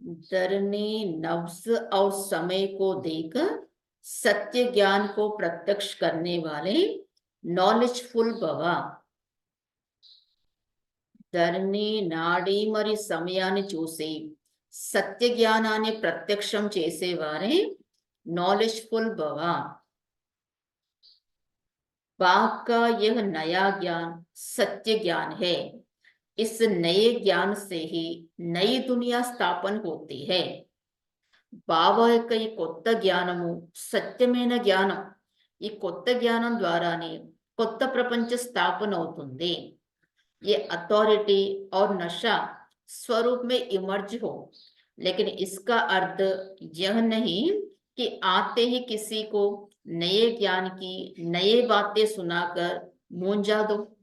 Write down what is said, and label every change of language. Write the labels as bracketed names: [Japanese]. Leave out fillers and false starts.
[Hindi] धरनी नफ्स और समय को देकर सत्य ज्ञान को प्रत्यक्ष करने वाले नॉलेजफुल भव. [Telugu] ధరణి నాడి మరి సమయాన్ని చూసి సత్య జ్ఞానాన్ని ప్రత్యక్షం చేసేవారే [Hindi] नॉलेजफुल भव. बाप का यह नया ज्ञान सत्य ज्ञान है. इस नए ज्ञान से ही नई दुनिया स्थापन होती है [Telugu] బాబా యొక్క ఈ కొత్త జ్ఞానము సత్యమైన జ్ఞానం ఈ కొత్త జ్ఞానం ద్వారానే కొత్త ప్రపంచ స్థాపన అవుతుంది [Hindi] ये अथॉरिटी और नशा स्वरूप में इमर्ज हो लेकिन इसका अर्थ यह नहीं कि आते ही किसी को नए ज्ञान की नए बातें सुनाकर मूंझा दो